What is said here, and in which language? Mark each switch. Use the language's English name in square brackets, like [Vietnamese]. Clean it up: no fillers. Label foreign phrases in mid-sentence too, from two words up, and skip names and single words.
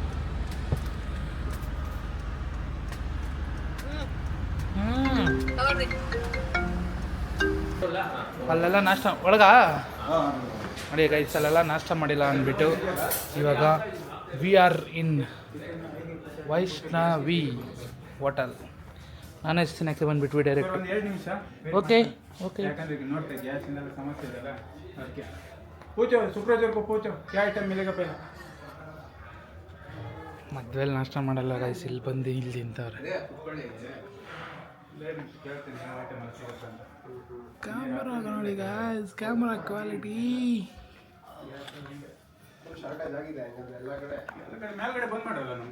[Kannada] ಅಲ್ಲೆಲ್ಲ ನಾಷ್ಟ ಒಳಗ ನೋಡಿ ಗೈಸ್, ಅಲ್ಲೆಲ್ಲ ನಾಷ್ಟ ಮಾಡಿಲ್ಲ ಅಂದ್ಬಿಟ್ಟು ಇವಾಗ [English] we are in Vaishnavi Hotel. [Kannada] ನಾನೇ ತಿನ್ನಕ್ಕೆ ಬಂದ್ಬಿಟ್ವಿ ಡೈರೆಕ್ಟ್. ಓಕೆ. [Hindi] क्या पूछो सुपरवाइजर को पूछो क्या आइटम मिलेगा पहले [Kannada] ಮದ್ವೆಲಿ ನಾಷ್ಟ ಮಾಡಲ್ಲ ಗೈಸ್, ಇಲ್ಲಿ ಬಂದು ಇಲ್ಲಿ ತಿಂತವ್ರೆ. ಕ್ಯಾಮ್ರಾ ನೋಡಿ ಗೈಸ್, [English] camera quality [Kannada] ಮೇಲ್ಗಡೆ ಬಂದ್ ಮಾಡಲ್ಲ ನಾವು.